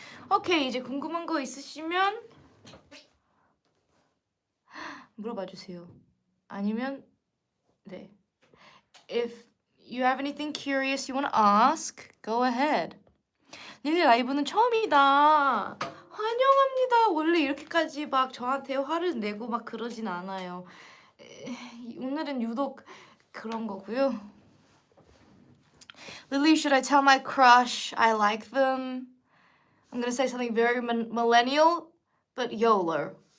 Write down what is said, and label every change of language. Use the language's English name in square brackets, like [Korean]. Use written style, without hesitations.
[Korean] 오케이, 이제 궁금한 거 있으시면 물어봐 주세요. 아니면 네. [English] If you have anything curious you want to ask, go ahead. [Korean] 릴리 라이브는 처음이다. 환영합니다. 원래 이렇게까지 막 저한테 화를 내고 막 그러진 않아요. 오늘은 유독 그런 거고요. [English] Lily, should I tell my crush I like them? I'm gonna say something very millennial, but YOLO.